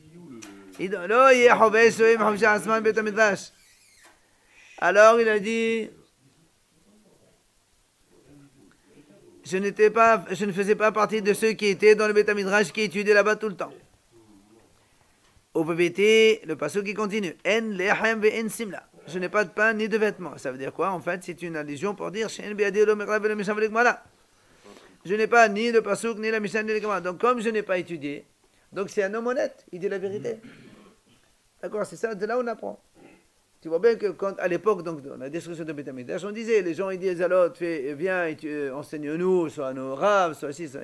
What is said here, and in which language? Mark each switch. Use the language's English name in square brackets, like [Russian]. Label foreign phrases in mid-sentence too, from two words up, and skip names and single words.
[French] Alors il a dit, je ne faisais pas partie de ceux qui étaient dans le [Hebrew] בית מדרש [French] qui étudiaient là-bas tout le temps. Au PBT, le passage qui continue. [Hebrew] אין לחם ואין שמלה. [French] Je n'ai pas de pain ni de vêtements. Ça veut dire quoi? En fait, c'est une allusion pour dire je n'ai pas ni le pasuk, ni la Mishnah, ni le Gemara. Donc, comme je n'ai pas étudié, donc c'est un homme honnête, il dit la vérité. D'accord, c'est ça, de là on apprend. Tu vois bien que quand, à l'époque, donc, dans la destruction de [Hebrew] בית המקדש, [French] on disait, les gens, ils disent à l'autre, viens, enseigne-nous, soit nos raves, soit ci, ça.